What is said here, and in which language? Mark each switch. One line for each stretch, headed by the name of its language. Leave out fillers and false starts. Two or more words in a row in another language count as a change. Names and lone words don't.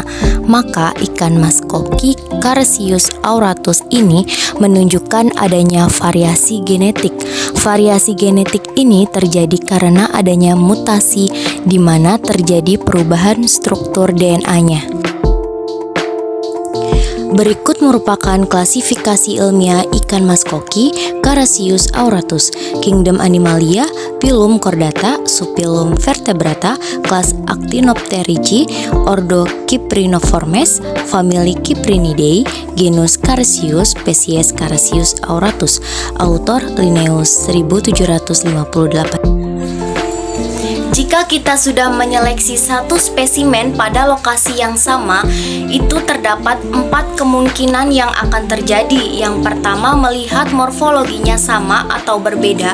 Indonesian: Maka ikan mas koki Carasius auratus ini menunjukkan adanya variasi genetik. Variasi genetik ini terjadi karena adanya mutasi di mana terjadi perubahan struktur DNA-nya. Berikut merupakan klasifikasi ilmiah ikan mas koki Carasius auratus, Kingdom Animalia, Phylum Chordata, Subphylum Vertebrata, kelas Actinopterygii, Ordo Cypriniformes, famili Cyprinidae, genus Carasius, spesies Carasius auratus. Autor Linnaeus 1758. Jika kita sudah menyeleksi satu spesimen pada lokasi yang sama, itu terdapat 4 kemungkinan yang akan terjadi. Yang pertama, melihat morfologinya sama atau berbeda.